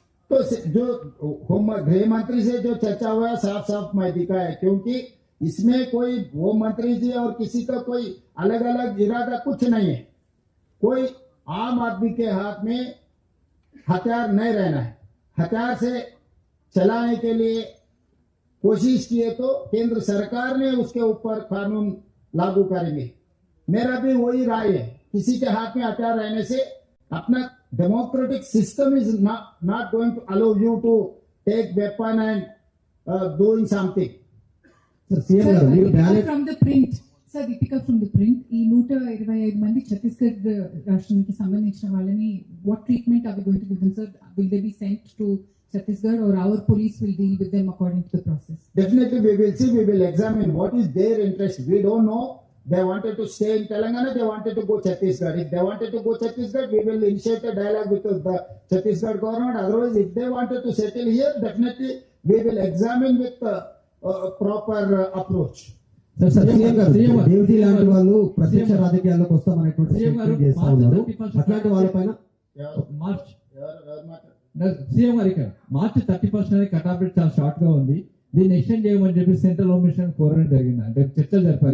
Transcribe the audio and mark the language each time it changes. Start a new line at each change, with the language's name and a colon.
Hindi: तो जो गृह मंत्री से जो चर्चा हुआ है साफ साफ मैं दिखा है, क्योंकि इसमें कोई होम मंत्री जी और किसी का कोई अलग अलग इरादा कुछ नहीं है. कोई आम आदमी के हाथ में हथियार नहीं रहना है. हथियार से चलाने के लिए कोशिश किए तो केंद्र सरकार ने उसके ऊपर कानून लागू करेंगे. मेरा भी वही राय है. किसी के हाथ में हथियार रहने से अपना
English: democratic system is not going to allow you to take weapon and doing something.
Telugu: Sir CM గారు మీరు ballot
English: from the print sir Deepika from the print
Telugu: ఈ 125 మంది ఛత్తీస్గఢ్ రాష్ట్రానికి సంబంధించిన వాళ్ళని
English: What treatment are we going to give them sir will they be sent to Chhattisgarh or our police will deal with them according to the process? Definitely we will see, we will examine what is their interest. We don't know. They wanted to stay in Telangana, they wanted to go Chhattisgarh. If they wanted to go Chhattisgarh, we will initiate a dialogue with the Chhattisgarh government. Otherwise, if they wanted to settle here, definitely we will examine with proper approach.
Telugu: Sir sir CM గారు దేవజీ లాంటి వాళ్ళు ప్రత్యక్ష రాజకీయాల్లోకి వస్తామనేటువంటి statement చేస్తా ఉన్నారు. అట్లాంటి వాళ్ళపైన March ఎవరు మాట? సీఎం గారు ఇక్కడ మార్చి 31 అనేది కట్ డేట్ చాలా షార్ట్ గా ఉంది. దీన్ని ఎక్స్టెండ్ చేయమని చెప్పి సెంట్రల్ హోమ్ మినిస్టర్ కోరడం జరిగింది. అంటే చర్చలు జరిపారు.